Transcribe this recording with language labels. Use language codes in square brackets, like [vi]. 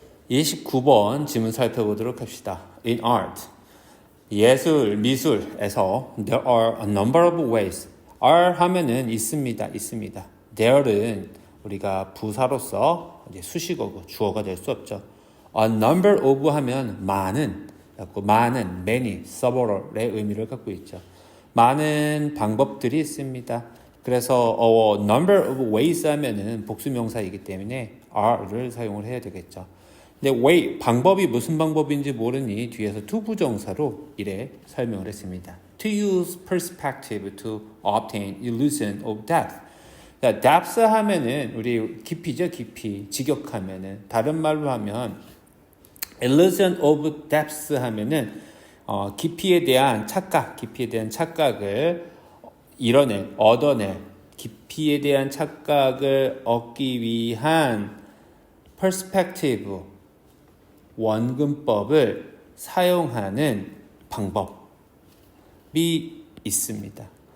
[ko] 29번 지문 살펴보도록 합시다. [en] In art, [ko] 예술, 미술에서 [en] there are a number of ways. [ko] are 하면은 있습니다. there는 우리가 부사로서 이제 수식어고 주어가 될 수 없죠. A number of 하면 많은, many, several의 의미를 갖고 있죠. 많은 방법들이 있습니다. 그래서 [en] a number of ways [ko] 하면은 복수명사이기 때문에 are를 사용을 해야 되겠죠. 근데 way, 방법이 무슨 방법인지 모르니 뒤에서 to 부정사로 이래 설명을 했습니다. [en] To use perspective to obtain illusion of depth. [ko] 자, depth 하면은 우리 깊이죠, 깊이. 직역하면은 다른 말로 하면 [en] illusion of depth [ko] 하면은 깊이에 대한 착각을 얻어낼, 깊이에 대한 착각을 얻기 위한 perspective, 원근법을 사용하는 방법이 있습니다.